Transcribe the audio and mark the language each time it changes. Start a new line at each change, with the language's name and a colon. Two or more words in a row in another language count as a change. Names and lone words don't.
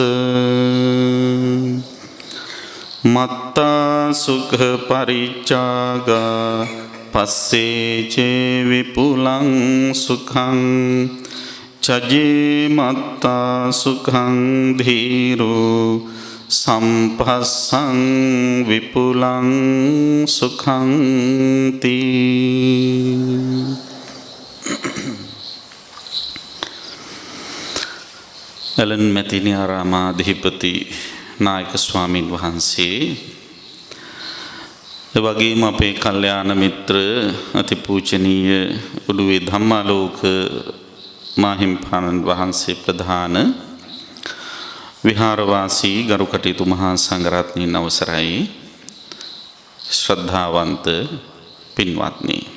Pali: මත්තා සුඛ පරිච්ඡාගා පස්සේ චේ විපුලං සුඛං චජේ මත්තා සුඛං ධීරෝ සම්පස්සං විපුලං සුඛං තී.
Sinhala: එලන් මෙතිනි ආරාමාධිපති නායක ස්වාමීන් වහන්සේ, එවැගේම අපේ කල්යාණ මිත්‍ර අතිපූජනීය උඩුවේ ධම්මාලෝක මාහිම්පාණන් වහන්සේ ප්‍රධාන විහාරවාසී ගරු කටයුතු මහා සංඝරත්නයන් අවසරයි, ශ්‍රද්ධාවන්ත පින්වත්නි.